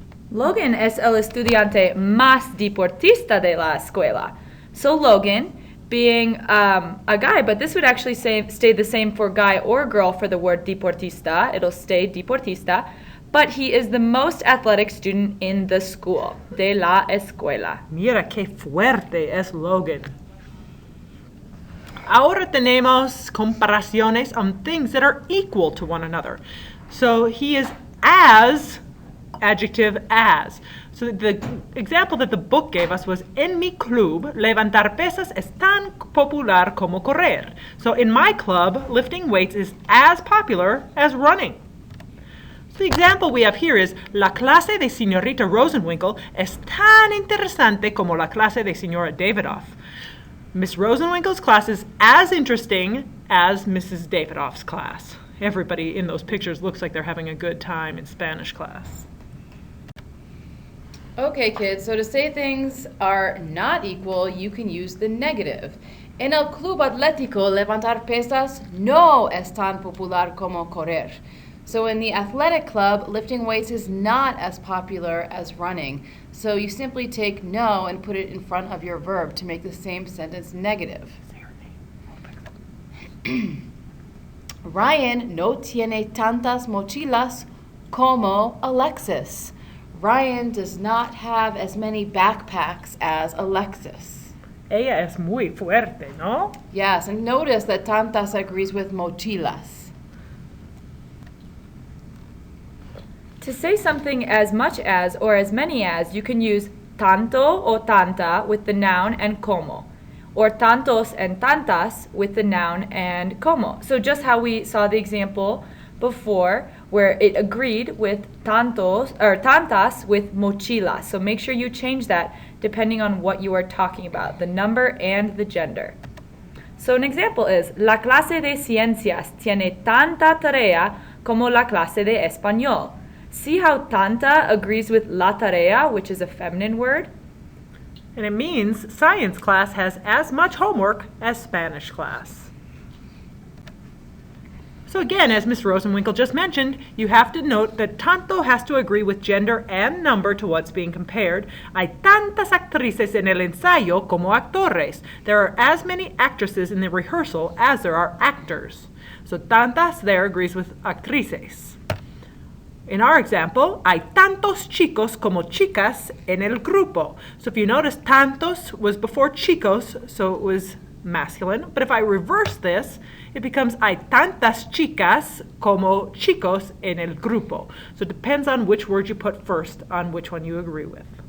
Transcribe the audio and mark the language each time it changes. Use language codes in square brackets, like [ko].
[es] Logan es el estudiante más deportista de la escuela. [en] So Logan, being a guy, but this would actually stay the same for guy or girl for the word deportista. It'll stay deportista. But he is the most athletic student in the school, [es] de la escuela. Mira qué fuerte es Logan. Ahora tenemos comparaciones [en] on things that are equal to one another. So he is as, adjective as. So the example that the book gave us was, [es] en mi club, levantar pesas es tan popular como correr. [en] So in my club, lifting weights is as popular as running. The example we have here is, [es] la clase de señorita Rosenwinkel es tan interesante como la clase de señora Davidoff. [en] Miss Rosenwinkel's class is as interesting as Mrs. Davidoff's class. Everybody in those pictures looks like they're having a good time in Spanish class. Okay, kids, so to say things are not equal, you can use the negative. [es] En el club atlético, levantar pesas no es tan popular como correr. [en] So in the athletic club, lifting weights is not as popular as running. So you simply take no and put it in front of your verb to make the same sentence negative. [es] Ryan no tiene tantas mochilas como Alexis. [en] Ryan does not have as many backpacks as Alexis. [es] Ella es muy fuerte, ¿no? [en] Yes, and notice that tantas agrees with mochilas. To say something as much as or as many as, you can use tanto or tanta with the noun and como, or tantos and tantas with the noun and como. So just how we saw the example before, where it agreed with tantos or tantas with mochilas. So make sure you change that depending on what you are talking about, the number and the gender. So an example is, [es] la clase de ciencias tiene tanta tarea como la clase de español. [en] See how tanta agrees with la tarea, which is a feminine word? And it means science class has as much homework as Spanish class. So again, as Miss Rosenwinkel just mentioned, you have to note that tanto has to agree with gender and number to what's being compared. [es] Hay tantas actrices en el ensayo como actores. [en] There are as many actresses in the rehearsal as there are actors. So tantas there agrees with actrices. In our example, [es] hay tantos chicos como chicas en el grupo. [en] So if you notice, tantos was before chicos, so it was masculine. But if I reverse this, it becomes [es] hay tantas chicas como chicos en el grupo. [en] So it depends on which word you put first on which one you agree with.